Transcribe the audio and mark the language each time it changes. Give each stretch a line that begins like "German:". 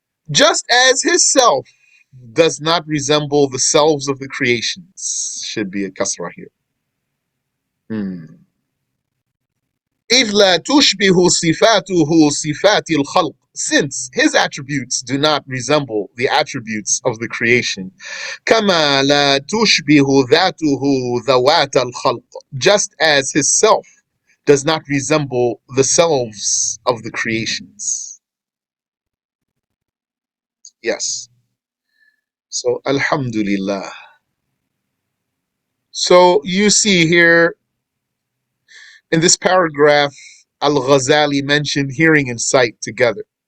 English: Just as his self does not resemble the selves of the creations. Should be a kasra here.
Arabic: إذ لا تشبه صفاته صفات الخلق.
English: Since his attributes do not resemble the attributes of the creation.
Arabic: كما لا تشبه ذاته ذوات الخلق.
English: Just as his self does not resemble the selves of the creations. Yes. So, Alhamdulillah. So, you see here in this paragraph, Al-Ghazali mentioned hearing and sight together.